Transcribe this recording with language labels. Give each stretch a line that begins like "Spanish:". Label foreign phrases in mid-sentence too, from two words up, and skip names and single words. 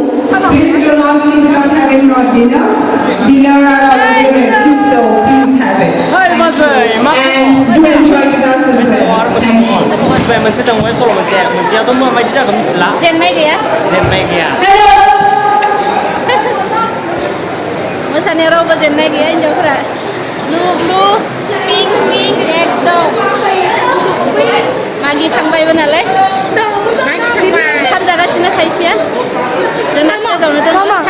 English: Please do not think about having your dinner. Dinner are already ready, so please have it. And do enjoy the dance as well. Thank you.
Bodo: मोनसे दंबाय सल' मोनसेयाथ' माबायदि जागोन मिथिला जेननाय गैया मोसानायाव रावबो जेननाय गैया हिन्जावफोरा
English: blue pink
Bodo: एकदम मागिखांबायबो नालाय ओंखाम जागासिनो खायसेया जोंना स्टेजावनो दङ